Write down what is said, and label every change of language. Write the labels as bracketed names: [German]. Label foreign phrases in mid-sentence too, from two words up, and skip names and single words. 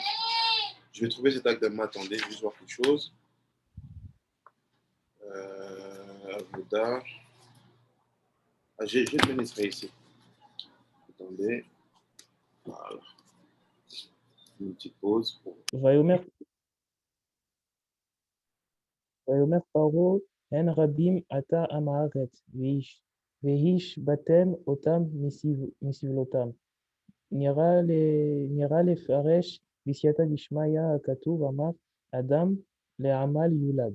[French] Je vais trouver cet acte de attendez, je vais juste voir quelque chose. Avoda. Ah, j'ai le ministre ici. Attendez. Voilà. Une petite pause. [Hebrew] ויאמר פרעה הן רבים עתה עם הארץ והשבתם אותם מסבלותם. נראה לפרש בסייעתא דשמיא הכתוב אמר אדם לעמל יולד.